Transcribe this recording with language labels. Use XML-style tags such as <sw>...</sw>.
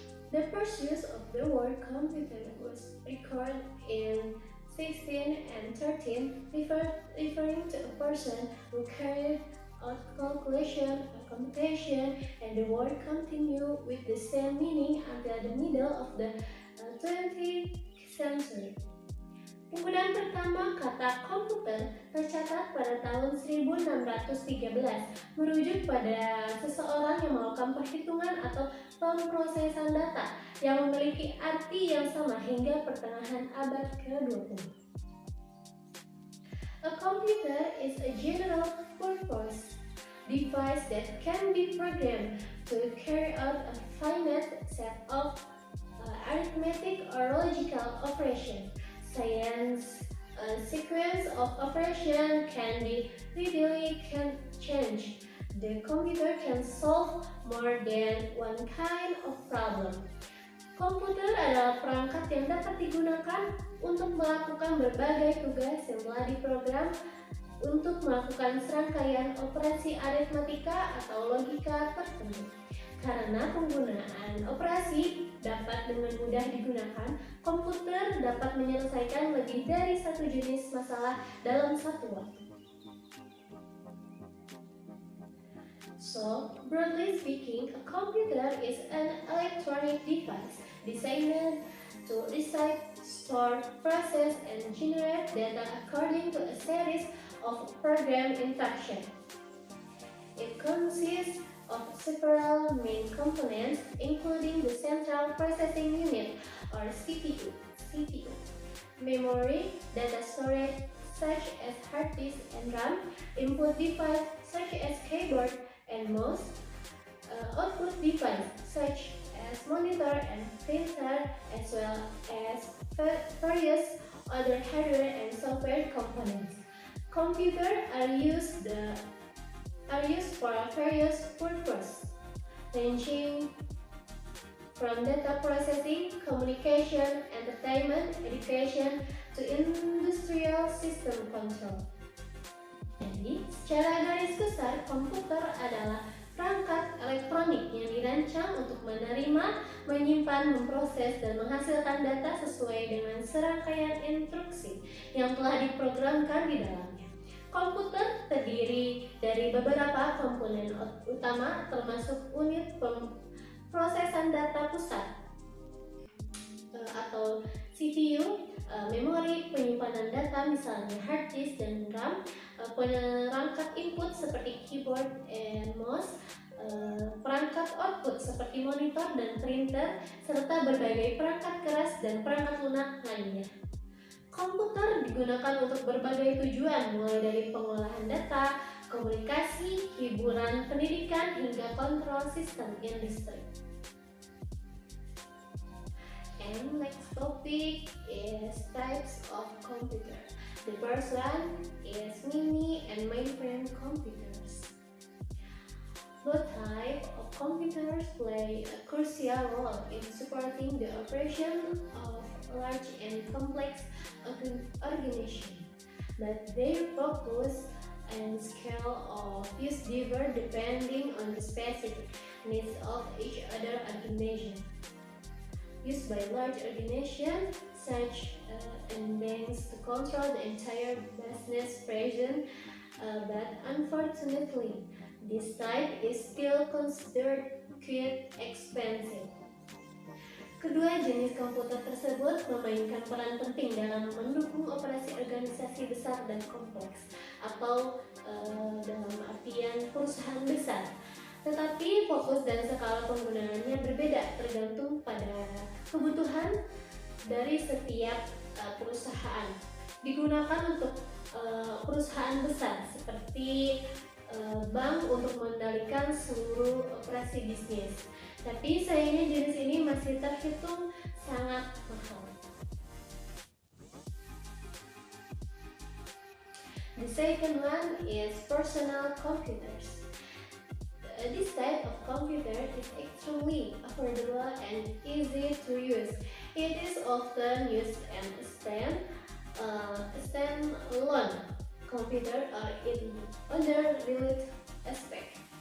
<en>The first use of the word computer was recorded in 1613, referring to a person who carried out calculation or computation, and the word continued with the same meaning until the middle of the 20th century.</en> <id>Penggunaan pertama kata komputer tercatat pada tahun 1613, merujuk pada seseorang yang melakukan perhitungan atau pemrosesan data yang memiliki arti yang sama hingga pertengahan abad ke-20.</id> <en>A computer is a general purpose device that can be programmed to carry out a finite set of arithmetic or logical operation. Science, a sequence of operation can be readily changed. The computer can solve more than one kind of problem.</en> <id>Komputer adalah perangkat yang dapat digunakan untuk melakukan berbagai tugas yang telah diprogram untuk melakukan serangkaian operasi aritmatika atau logika tertentu. Karena penggunaan operasi dapat dengan mudah digunakan, komputer dapat menyelesaikan lebih dari satu jenis masalah dalam satu waktu.</id> <en>So, broadly speaking, a computer is an electronic device designed to receive, store, process, and generate data according to a series of program instructions. It consists of several main components, including the Central Processing Unit or CPU, memory, data storage such as hard disk and RAM, input device such as keyboard and mouse, output device such as monitor and printer, as well as various other hardware and software components. Computers are used for various purposes, ranging from data processing, communication, communication, entertainment, education, to industrial system control.</en> <id>Jadi, secara garis besar, komputer adalah perangkat elektronik yang dirancang untuk menerima, menyimpan, memproses, dan menghasilkan data sesuai dengan serangkaian instruksi yang telah diprogramkan di dalamnya. Komputer terdiri dari beberapa komponen utama, termasuk unit pemrosesan data pusat atau CPU, memori penyimpanan data misalnya hard disk dan RAM, perangkat input seperti keyboard and mouse, perangkat output seperti monitor dan printer, serta berbagai perangkat keras dan perangkat lunak lainnya. Komputer digunakan untuk berbagai tujuan, mulai dari pengolahan data, komunikasi, hiburan, pendidikan, hingga kontrol sistem industri.</id> <en>And next topic is types of computer. The first one is mini and mainframe computers. Both types of computers play a crucial role in supporting the operation of large and complex organizations, but their focus and scale of use differ depending on the specific needs of each other organization. Used by large organizations such as banks to control the entire business present, but unfortunately, this type is still considered quite expensive.</en> <id>Kedua jenis komputer tersebut memainkan peran penting dalam mendukung operasi organisasi besar dan kompleks, atau dalam artian perusahaan besar. Tetapi fokus dan skala penggunaannya berbeda tergantung pada kebutuhan dari setiap perusahaan. Digunakan untuk perusahaan besar seperti bank untuk mengendalikan seluruh operasi bisnis. Tapi sayangnya jenis ini masih terhitung sangat mahal.</id> <en>The second one is personal computers. This type of computer is extremely affordable and easy to use. It is often used as a stand-alone computer or in other related aspects.</en>